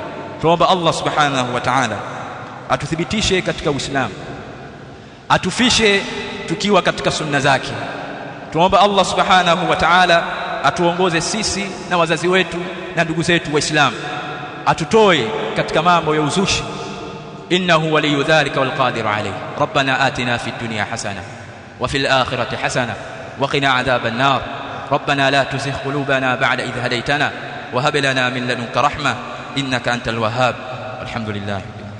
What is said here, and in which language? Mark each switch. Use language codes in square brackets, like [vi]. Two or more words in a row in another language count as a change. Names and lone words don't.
[sw] Tuomba Allah [ar] سبحانه وتعالى [sw] atuthibitishe katika Uislamu, atufishe tukiwa katika sunna zake. Tuomba Allah [ar] سبحانه وتعالى [sw] atuongoze sisi na wazazi wetu na ndugu zetu Waislamu, atutoe katika mambo ya uzushi. [ar] إنه ولي ذلك والقادر عليه. ربنا آتنا في الدنيا حسنة وفي الآخرة حسنة وقنا عذاب النار. ربنا لا تزغ قلوبنا بعد إذ هديتنا وهب لنا من لدنك رحمة إنك أنت الوهاب. Alhamdulillah.